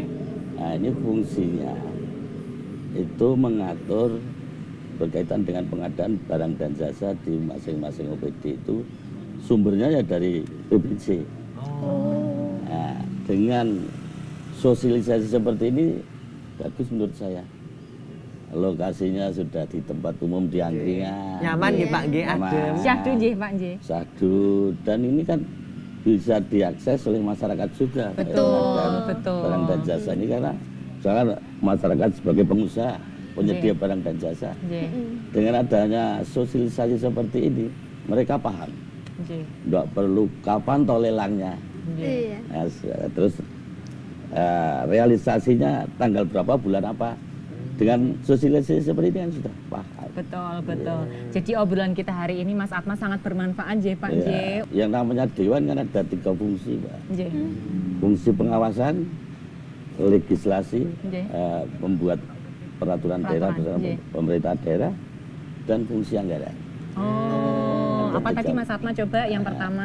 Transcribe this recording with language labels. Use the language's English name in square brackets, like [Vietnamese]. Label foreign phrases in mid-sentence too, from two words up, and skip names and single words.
[Indonesian] Nah, ini fungsinya itu mengatur berkaitan dengan pengadaan barang dan jasa di masing-masing OPD itu sumbernya ya dari PBJ. Nah, dengan sosialisasi seperti ini bagus menurut saya. Lokasinya sudah di tempat umum di angkringan. Nyaman nggih Pak nggih Nyaman. adem. Syahdu nggih Pak nggih. Sadu, dan ini kan bisa diakses oleh masyarakat juga. Betul, Pengadaan betul. Barang dan jasa ini karena misalkan masyarakat sebagai pengusaha penyedia barang dan jasa. Nggih. Dengan adanya sosialisasi seperti ini, mereka paham. Nggih. Nggak perlu kapan toh lelangnya. Iya. Nah, terus realisasinya tanggal berapa, bulan apa. Dengan sosialisasi seperti ini kan sudah paham. Betul, betul. Jadi obrolan kita hari ini Mas Atma sangat bermanfaat nggih Pak nggih. Ya, yang namanya dewan kan ada 3 fungsi, Pak. Nggih. Fungsi pengawasan, legislasi, Nggih. membuat peraturan daerah bersama nggih. pemerintah daerah, dan fungsi anggaran. Oh, apa tadi Mas Atma coba yang pertama?